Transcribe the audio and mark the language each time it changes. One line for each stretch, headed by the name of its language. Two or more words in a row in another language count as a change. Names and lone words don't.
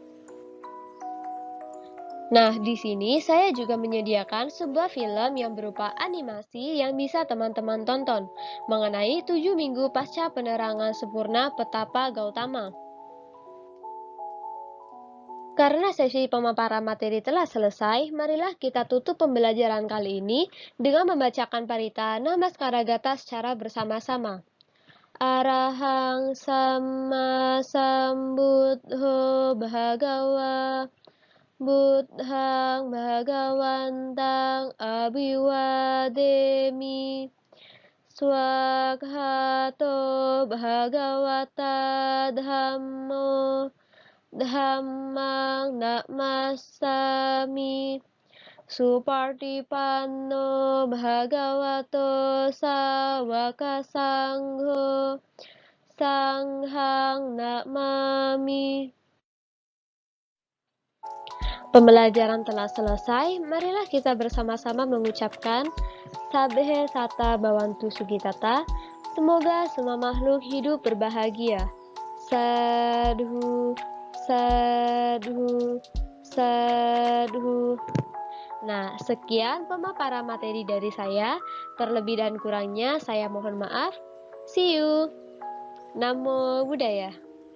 Indonesian: Nah, di sini saya juga menyediakan sebuah film yang berupa animasi yang bisa teman-teman tonton mengenai 7 minggu pasca penerangan sempurna Petapa Gautama. Karena sesi pemaparan materi telah selesai, marilah kita tutup pembelajaran kali ini dengan membacakan parita Namaskara-gata secara bersama-sama.
Pali: Arahang Sama Sambuddho Bhagawa Buddhang Bhagawantang Abhiwademi Swakhato Bhagawata Dhammo Dhammang Namasami Supartipanno Bhagavato Sawaka Sangho Sanghang Namami.
Indonesian: Pembelajaran telah selesai, marilah kita bersama-sama mengucapkan
Pali: Sabhe Sata Bhavantu Sugitata.
Indonesian: Semoga semua makhluk hidup berbahagia.
Pali: Sadhu, sadhu, sadhu.
Indonesian: Nah, sekian pemaparan materi dari saya. Terlebih dan kurangnya saya mohon maaf.
English: See you.
Pali: Namo Buddhaya.